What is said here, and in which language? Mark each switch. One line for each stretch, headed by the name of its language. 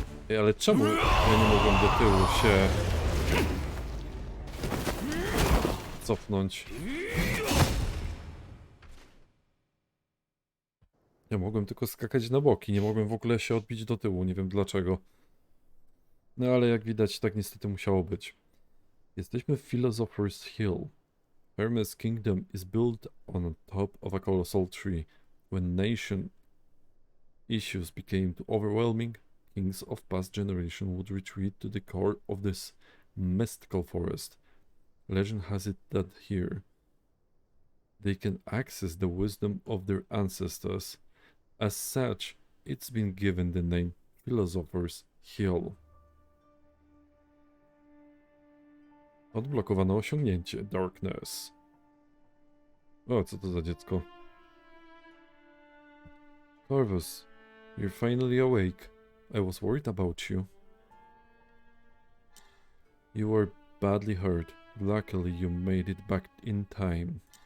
Polish: Ej, ale czemu ja nie mogłem do tyłu się cofnąć? Ja mogłem tylko skakać na boki, nie mogłem w ogóle się odbić do tyłu, nie wiem dlaczego. No ale jak widać, tak niestety musiało być. Jesteśmy w Philosopher's Hill.
English: Hermes' kingdom is built on top of a colossal tree. When nation issues became too overwhelming, kings of past generation would retreat to the core of this mystical forest. Legend has it that here they can access the wisdom of their ancestors. As such, it's been given the name Philosopher's Hill.
Polish: Odblokowano osiągnięcie Darkness. O, co to za dziecko?
English: Corvus, you're finally awake. I was worried about you. You were badly hurt. Luckily, you made it back in time.